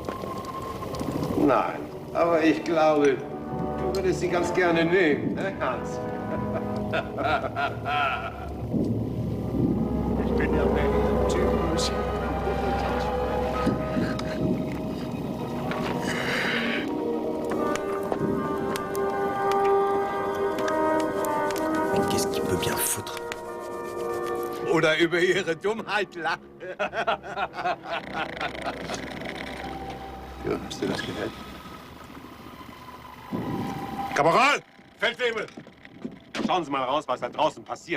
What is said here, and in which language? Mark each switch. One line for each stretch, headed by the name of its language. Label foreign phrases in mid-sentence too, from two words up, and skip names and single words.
German: Nein, aber ich glaube, du würdest sie ganz gerne nehmen, ne, Hans? Ich bin ja weg. Tschüss.
French: Mais qu'est-ce qu'il peut bien foutre?
German: Oder über ihre Dummheit lachen. Ja, hast du das gehört? Kaporal! Feldwebel! Schauen Sie mal raus, was da draußen passiert.